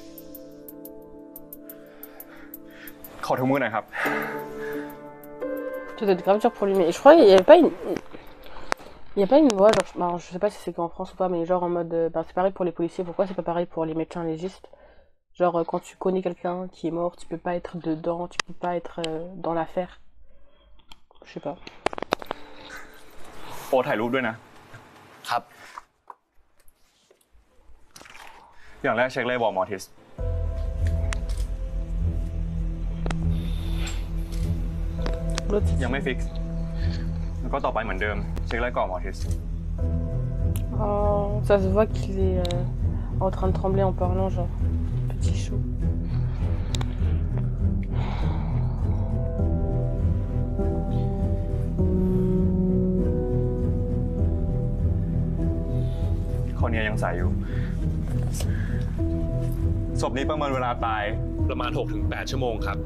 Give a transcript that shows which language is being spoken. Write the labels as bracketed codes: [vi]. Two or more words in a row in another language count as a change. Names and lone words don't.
[th] ขอถุงมือหน่อยครับ [fr] Tu Ça doit être grave dur pour lui, mais je crois qu'il n'y avait pas une... Il n'y a pas une loi, genre, bah, je sais pas si c'est qu'en France ou pas, mais genre en mode, bah, c'est pareil pour les policiers, pourquoi c'est pas pareil pour les médecins légistes? Genre, quand tu connais quelqu'un qui est mort, tu peux pas être dedans, tu peux pas être dans l'affaire. Je sais pas. [th] โอถ่ายรูปด้วยนะครับ อย่างแรกเช็คเลยบอกหมอทิสยังไม่ฟิกซ์แล้วก็ต่อไปเหมือนเดิมเช็คเลยก่อนหมอทิส [fr] Oh, ça se voit qu'il est en train de trembler en parlant, genre, petit chou. [th] คนนี้ยังใส่อยู่ศพนี้ประเมินเวลาตายประมาณ 6-8 ชั่วโมงครับ